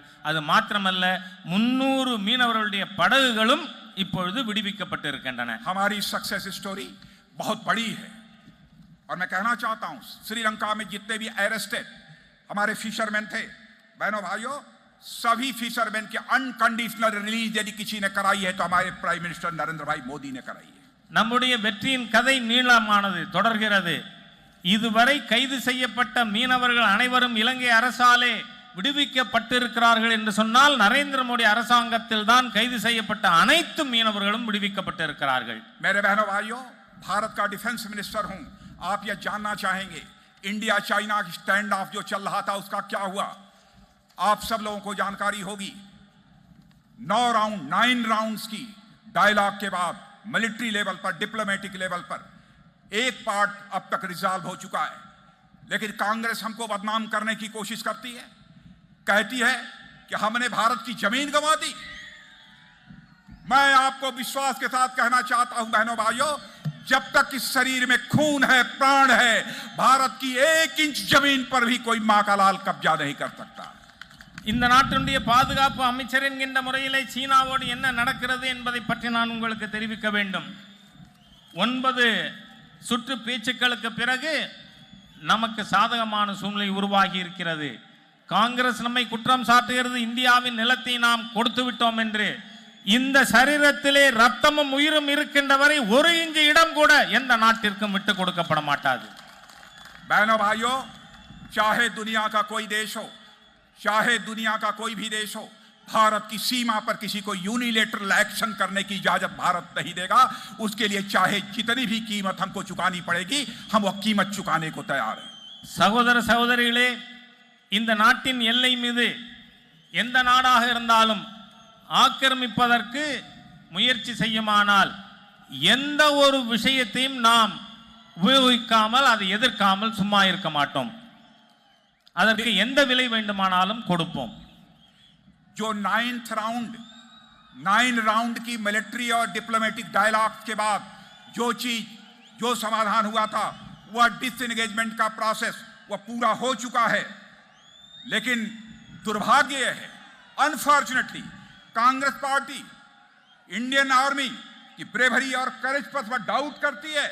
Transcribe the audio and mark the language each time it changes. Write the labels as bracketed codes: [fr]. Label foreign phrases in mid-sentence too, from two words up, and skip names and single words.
[ta] அது மாத்திரமல்ல 300 மீனவர்களுடைய படகுகளும் இப்பொழுது விடுவிக்கப்பட்டு இருக்கின்றன. [hi] हमारी [en] success story [hi] बहुत बड़ी है और मैं कहना चाहता हूं श्रीलंका में जितने भी अरेस्टेड हमारे फिशरमैन थे, बहनों भाइयों, सभी फिशरमैन के [en] unconditional release [hi] यदि किसी ने कराई है तो हमारे [en] prime minister [hi] नरेंद्र भाई मोदी ने कराई है. [ta] நம்முடைய வெற்றியின் கதை நீளமானது தொடர்கிறது. இதுவரை கைது செய்யப்பட்ட மீனவர்கள் அனைவரும் இலங்கை அரசாலே விடுவிக்கப்பட்டிருக்கிறார்கள் என்று சொன்னால் நரேந்திர மோடி அரசாங்கத்தில் தான் கைது செய்யப்பட்ட அனைத்து மீனவர்களும் விடுவிக்கப்பட்டிருக்கிறார்கள். [hi] मेरे बहनों भाइयों, भारत का [en] defence minister [hi] हूं, आप यह जानना चाहेंगे इंडिया चाइना की [en] stand off [hi] जो चल रहा था उसका क्या हुआ? आप सब लोगों को जानकारी होगी। 9 राउंड्स की डायलॉग के बाद [en] military level [hi] पर, [en] diplomatic level [hi] पर एक पार्ट अब तक रिजॉल्व हो चुका है। लेकिन कांग्रेस हमको बदनाम करने की कोशिश करती है, कहती है कि हमने भारत की जमीन गंवा दी। मैं आपको विश्वास के साथ कहना चाहता हूं बहनों भाइयों, जब तक इस शरीर में खून है, प्राण है, भारत की 1 इंच जमीन पर भी कोई मां का लाल कब्जा नहीं कर सकता. [ta] இந்த நாட்டினுடைய பாதுகாப்பு அமைச்சர் என்கின்ற முறையிலே சீனாவோடு என்ன நடக்கிறது என்பதை பற்றி நான் உங்களுக்கு தெரிவிக்க வேண்டும். 9 சுற்று பேச்சுக்களுக்கு பிறகு நமக்கு சாதகமான சூழ்நிலை உருவாகி இருக்கிறது. காங்கிரஸ் நம்மை குற்றம் சாட்டுகிறது, இந்தியாவின் நிலத்தை நாம் கொடுத்து விட்டோம் என்று. இந்த சரீரத்திலே ரத்தமும் உயிரும் இருக்கின்ற வரை 1 இன்ச் இடம் கூட எந்த நாட்டிற்கும் விட்டு கொடுக்கப்பட மாட்டாது. [hi] बहनों भाइयों, चाहे दुनिया का कोई देश हो, चाहे दुनिया का कोई भी देश हो, भारत की सीमा पर किसी को [en] unilateral action [hi] करने की इजाजत भारत नहीं देगा. उसके लिए चाहे जितनी भी कीमत हमको चुकानी पड़ेगी, हम वो कीमत चुकाने को तैयार हैं. [ta] சகோதர சகோதரிகளே, இந்த நாட்டின் எல்லை மீது எந்த நாடாக இருந்தாலும் ஆக்கிரமிப்பதற்கு முயற்சி செய்யுமானால் எந்த ஒரு விஷயத்தையும் நாம் உபயோகிக்காமல் அதை எதிர்க்காமல் சும்மா இருக்க மாட்டோம். அதற்கு எந்த விலை வேண்டுமானாலும் கொடுப்போம். [hi] जो 9 राउंड की मिलिट्री और [en] diplomatic dialogue [hi] के बाद जो समाधान हुआ था, वह डिसएंगेजमेंट का प्रोसेस वह पूरा हो चुका है. लेकिन दुर्भाग्य है, अनफॉर्चुनेटली कांग्रेस पार्टी इंडियन आर्मी की ब्रेवरी और करेज पर वह डाउट करती है.